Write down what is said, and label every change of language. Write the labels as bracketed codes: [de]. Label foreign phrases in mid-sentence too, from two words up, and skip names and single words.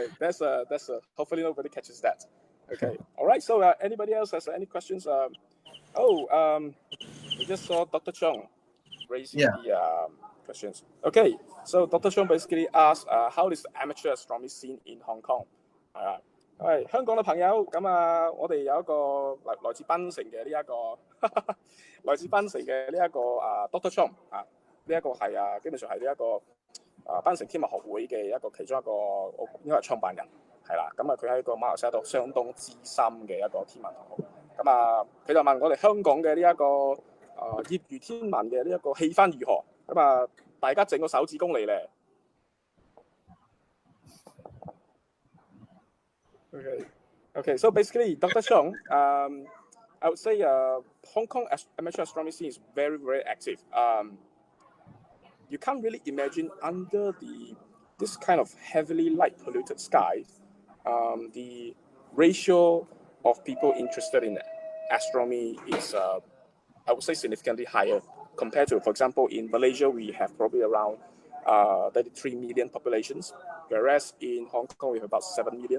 [en] That's hopefully nobody catches that. Okay. All right. So anybody else has any questions? We just saw Dr. Chong raising the questions. Okay. So Dr. Chong basically asked, how is the amateur astronomy scene in Hong Kong? [yue] 香港嘅朋友，咁我哋有一個來自檳城嘅呢一個來自檳城嘅呢一個Dr. Chong 呢一個係基本上係呢一個檳城天文學會嘅一個其中一個，我應該係創辦人，係啦。咁啊，佢喺個馬來西亞度相當資深嘅一個天文學家。咁啊，佢就問我哋香港嘅呢一個業餘天文嘅呢一個氣氛如何？咁啊，大家整個手指公嚟咧。 [en] Okay. So basically, Dr. Cheong, I would say Hong Kong amateur astronomy scene is very, very active. You can't really imagine under this kind of heavily light polluted sky, the ratio of people interested in astronomy is, I would say, significantly higher compared to, for example, in Malaysia, we have probably around 33 million populations, whereas in Hong Kong, we have about 7 million.